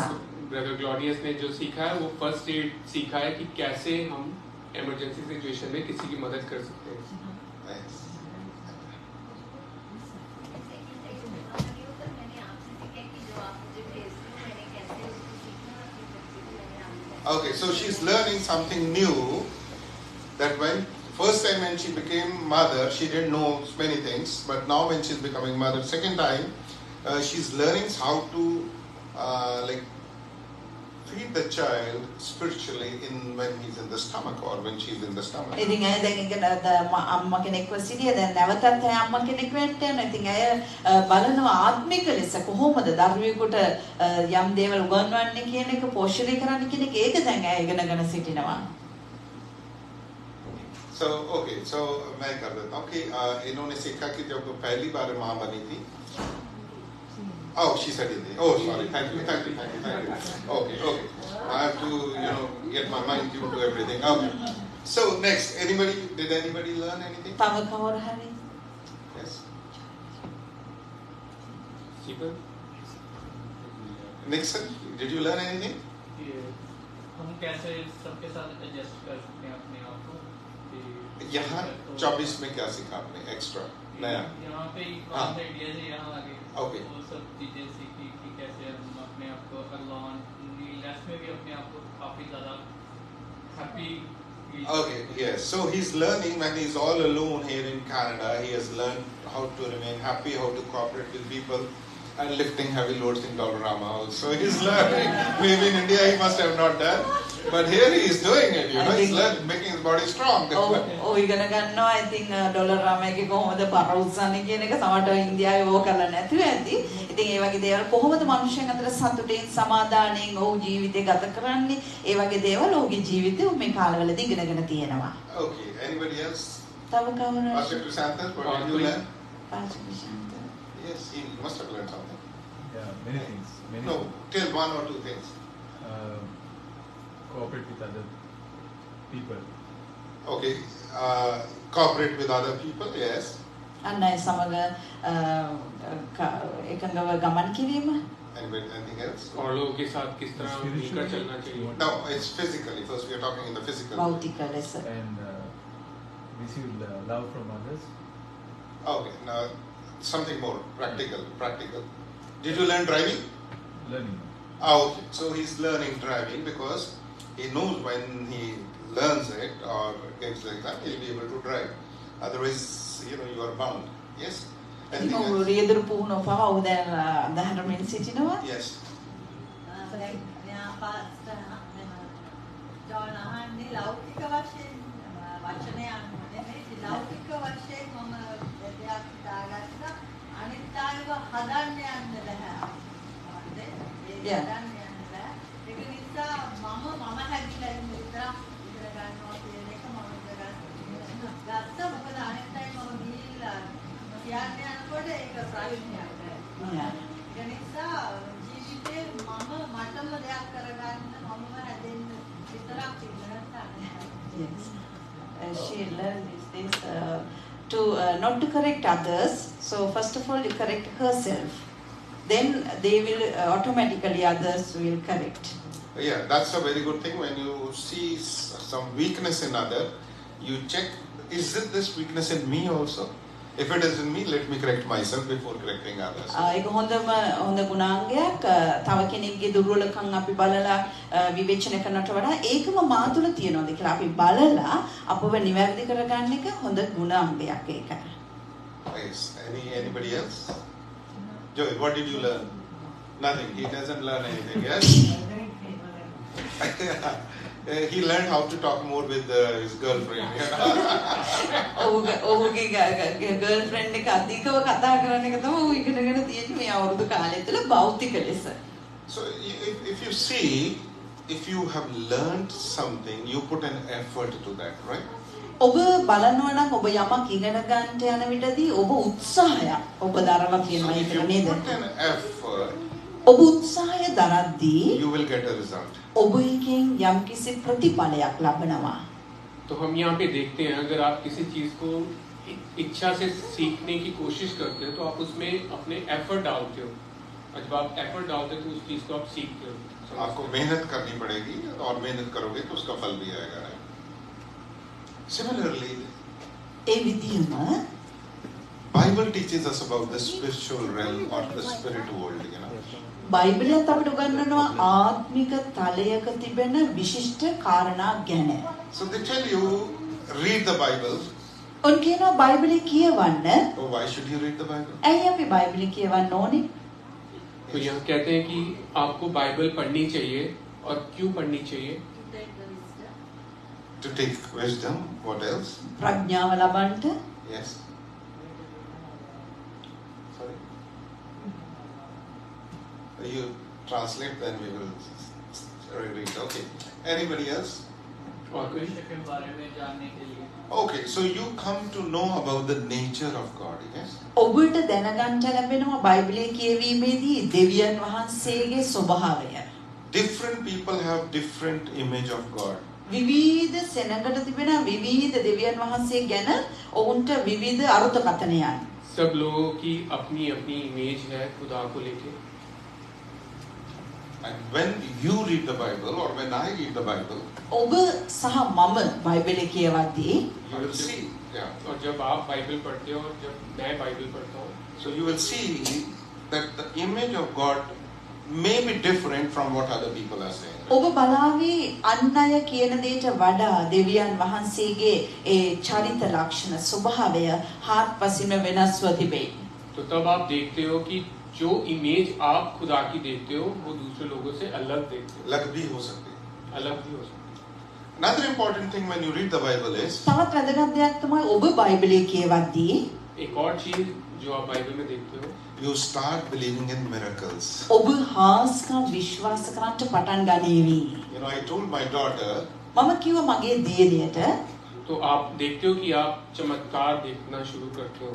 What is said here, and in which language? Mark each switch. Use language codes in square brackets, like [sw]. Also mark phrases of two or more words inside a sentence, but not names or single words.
[hi] ब्रदर ग्लोरियस ने जो सीखा है वो [en] first aid [hi] सीखा है कि कैसे हम [en] emergency situation [hi] में किसी की मदद कर सकते हैं. [en] Nice. Okay, so she's learning something new, that when first time when she became mother, she didn't know many things, but now when she's becoming mother, second time, she's learning how to feed the child spiritually when he's in the stomach or when she's in the stomach. [si] ඉතින් අය දැන් ඒක අම්මා කෙනෙක්ව සිටිය දැන් නැවතත් අය අම්මා කෙනෙක් වෙන්න යනවා. ඉතින් අය බලනවා ආත්මික ලෙස කොහොමද දරුවෙකුට යම් දේවල් උගන්වන්නේ කියන එක පෝෂණය කරන්න කියන එක ඒක දැන් අය ඉගෙනගෙන සිටිනවා. [en] So okay, so [hi] मैं कर देता हूँ कि इन्होंने सीखा कि जब पहली बार माँ बनी थी. [en] Oh, she said it. Oh, sorry. Thank you. Okay. I have to, get my mind tuned to everything. Okay. So next, did anybody learn anything? [si] තව කවුරු හරි? [en] Yes. Stephen? Nixon? Did you learn anything? [hi] हम कैसे सबके साथ एडजस्ट कर सकते हैं अपने आप को कि यहाँ 24 में क्या सीखा आपने एक्स्ट्रा नया? यहाँ पे हाँ। आइडिया से यहाँ आगे [en] Okay. [hi] वो सब चीजें सीखी कि कैसे हम अपने आप को अगलान लाइफ में भी अपने आप को काफी ज्यादा हैप्पी [en] Okay, yes. So he's learning when he's all alone here in Canada. He has learned how to remain happy, how to cooperate with people, and lifting heavy loads in Dollarama also. He's learning. Maybe in India he must have not done, but here he is doing it. You know, he's learning, making his body strong. [si] ඔව් ඉගෙන ගන්නවා. [en] I think [si] ඩොලර් රාමයේ කොහොමද බර උස්සන්නේ කියන එක සමහරට ඉන්දියාවේ ඕක කරලා නැතුව ඇති. ඉතින් ඒ වගේ දේවල් කොහොමද මනුෂ්‍යයන් අතර සතුටින් සමාදානයෙන් ඔහු ජීවිතය ගත කරන්නේ? ඒ වගේ දේවල් ඔහුගේ ජීවිතේ මේ කාලවලදී ඉගෙනගෙන තියෙනවා. [en] Okay, anybody else? [si] තව කවුරු? [en] Pastor Chrysanthus, what did you learn? [si] පාස්ටර් ප්‍රශාන්ත. [en] Yes, he must have learned something. Yeah, many things. Many No, things. tell one or two things. Cooperate with other people. Okay, cooperate with other people, yes. [si] අන්න ඒ සමග එකඟව ගමන් කිරීම. [en] Anybody, anything else? [hi] और लोगों के साथ किस तरह मिलकर चलना चाहिए. [en] No, it's physically. First, we are talking in the physical. [si] භෞතික ලෙස. [en] And receive love from others. Okay, now something more practical. Practical. Did you learn driving? Learning. Okay, so he's learning driving because he knows when he learns it or gets the exam, he'll be able to drive. Otherwise, you know, you are bound. Yes? Anything [si] ඉතින් [en] else? [si] රියදුරු පුහුණුව පවා ඔහු දැන් අදහරමින් සිටිනවා. [en] Yes. [si] ජෝන් අහන්නේ ලෞකික වශයෙන් වචනයක් නෙමෙයි ලෞකික වශයෙන් මම දෙයක් හිතාගත්තා අනිත් අයව හදන්න යන්න බෑ. Yeah. හදන්න යන්න බෑ. ඒක නිසා මම හැදිලා ඉන්න විතර ඉගෙන ගන්නවා කියන එක මම ගත්තා. මොකද අනිත් අය මම ගිහිල්ලා කියන්නේ යනකොට ඒක ප්‍රයෝජනයක් නෑ. ඒ නිසා ජීවිතේ මටම දෙයක් කරගන්න මමම හැදෙන්න විතරක් ඉගෙන ගන්න. [en] Yes. She learned these things to not to correct others. So first of all, you correct herself. Then they will automatically others will correct. Yeah, that's a very good thing. When you see some weakness in other, you check, is it this weakness in me also? If it is in me, let me correct myself before correcting others. [si] ඒක හොඳ ගුණාංගයක්. තව කෙනෙක්ගේ දුර්වලකම් අපි බලලා විවේචනය කරනට වඩා ඒකම මා තුළ තියෙනවද කියලා අපි බලලා අපව නිවැරදි කරගන්න එක හොඳ ගුණාංගයක් ඒක. [en] Yes. Anybody else? Joey, what did you learn? Nothing. He doesn't learn anything. Yes. He learned how to talk more with his girlfriend. [si] ඔහුගේ ගර්ල්ෆ්‍රෙන්ඩ් එක අධිකව කතා කරන එක තමයි ඔහු ඉගෙනගෙන තියෙන්නේ මේ අවුරුදු කාලය තුළ භෞතික ලෙස. [en] So if you see, if you have learned something, you put an effort to that, right? [si] ඔබ බලනවා නම් ඔබ යමක් ඉගෙන ගන්නට යන විටදී ඔබ උත්සාහයක් ඔබ දරලා [en] So [si] තියෙනවා [en] if you [si] ඒක නේද? [en] put an effort, [si] ඔබ උත්සාහය දරද්දී [en] you will get a result. [si] ඔබ එකෙන් යම්කිසි ප්‍රතිඵලයක් ලබනවා. [hi] तो हम यहाँ पे देखते हैं अगर आप किसी चीज को इच्छा से सीखने की कोशिश करते हो तो आप उसमें अपने एफर्ट डालते हो और जब आप एफर्ट डालते हो तो उस चीज को आप सीखते हो. आपको मेहनत करनी पड़ेगी और मेहनत करोगे तो उसका फल भी आएगा. [en] Right? Similarly, [si] ඒ විදිහම [en] Bible teaches us about the spiritual realm or the spirit world. You know. [si] බයිබලයත් අපිට උගන්වනවා ආත්මික තලයක තිබෙන විශිෂ්ට කාරණා ගැන. [en] So they tell you, read the Bible. [si] ඔන් කියනවා බයිබලය කියවන්න. [en] Oh, why should you read the Bible? [si] ඇයි අපි බයිබලය කියවන්න ඕනේ? [hi] तो यहाँ कहते हैं कि आपको बाइबल पढ़नी चाहिए और क्यों पढ़नी चाहिए? [en] To take wisdom. What else? [si] ප්‍රඥාව ලබන්නට. [en] Yes. Sorry. You translate, then we will read. Okay. Anybody else? [hi] और कोई? के बारे में जानने के लिए [en] Okay. So you come to know about the nature of God. Yes. [si] ඔබට දැනගන්න ලැබෙනවා බයිබලය කියවීමේදී දෙවියන් වහන්සේගේ ස්වභාවය. [en] Different people have different image of God. [si] විවිධ සෙනඟට තිබෙන විවිධ දෙවියන් වහන්සේ ගැන ඔවුන්ට විවිධ අර්ථකථනයන්. [hi] सब लोगों की अपनी अपनी इमेज है खुदा को लेके. [en] I And when you read the Bible or when I read the Bible, [si] ඔබ සහ මම බයිබලය කියවද්දී [en] you will see, yeah. [hi] और जब आप बाइबल पढ़ते हो और जब मैं बाइबल पढ़ता हूँ, [en] So you will see that the image of God may be different from what other people are saying. [si] ඔබ බලාවි අන් අය කියන දේට වඩා දෙවියන් වහන්සේගේ ඒ චරිත ලක්ෂණ ස්වභාවය හාත්පසින්ම වෙනස්ව තිබේ. [hi] तो तब आप देखते हो कि जो इमेज आप खुदा की देखते हो वो दूसरे लोगों से अलग देखते अलग भी हो सकते हैं. हो, अलग भी हो सकते हैं। [en] Another important thing when you read the Bible is [si] තවත් වැදගත් දෙයක් තමයි ඔබ බයිබලය කියවද්දී [hi] एक और चीज जो आप बाइबल में देखते हो, [en] you start believing in miracles. [si] ඔබ හාස්කම් විශ්වාස කරන්න පටන් ගනීවි. [en] You know, I told my daughter, [si] මම කිව්වා මගේ දියණියට [hi] तो आप देखते हो कि आप चमत्कार देखना शुरू करते हो,